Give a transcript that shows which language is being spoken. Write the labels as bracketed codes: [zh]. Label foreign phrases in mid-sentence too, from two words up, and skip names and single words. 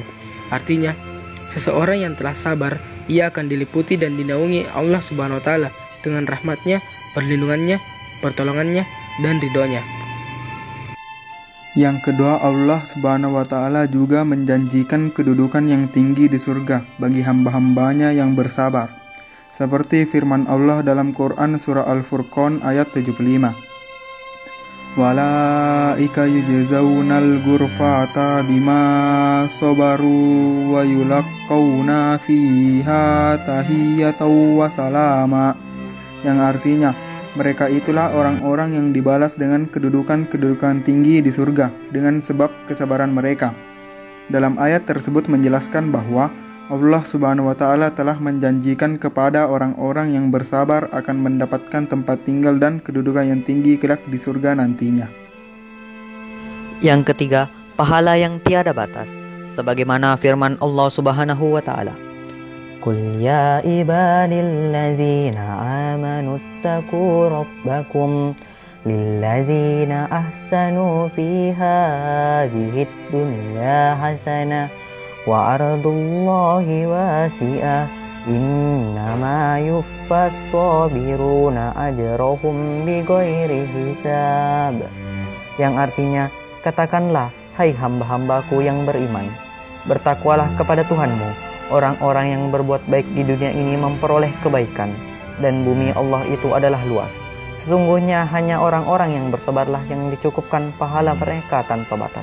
[id] Artinya, seseorang yang telah sabar, ia akan diliputi dan dinaungi Allah [ar] سبحانه وتعالى [id] dengan rahmatnya, perlindungannya, pertolongannya, dan ridhonya. Yang kedua, Allah [ar] سبحانه وتعالى [id] juga menjanjikan kedudukan yang tinggi di surga bagi hamba-hambanya yang bersabar, seperti firman Allah dalam Quran surah Al-Furqan ayat 75. [ar] أولئك يجزون الغرفة بما صبروا ويلقون فيها تحية وسلاما, [id] yang artinya mereka itulah orang-orang yang dibalas dengan kedudukan tinggi di surga dengan sebab kesabaran mereka. Dalam ayat tersebut menjelaskan bahwa Allah [ar] سبحانه وتعالى [id] telah menjanjikan kepada orang-orang yang bersabar akan mendapatkan tempat tinggal dan kedudukan yang tinggi kelak di surga nantinya. Yang ketiga, pahala yang tiada batas, sebagaimana firman Allah Subhanahu [ar] وتعالى قل يا عبادي الذين آمنوا اتقوا ربكم للذين أحسنوا في هذه الدنيا حسنة وأرض الله واسعة إنما يوفى الصابرون أجرهم بغير حساب, [id] yang artinya, katakanlah, hai hamba-hambaku yang beriman, bertakwalah kepada Tuhanmu. Orang-orang yang berbuat baik di dunia ini memperoleh kebaikan, dan bumi Allah itu adalah luas. Sesungguhnya hanya orang-orang yang bersabarlah yang dicukupkan pahala mereka tanpa batas.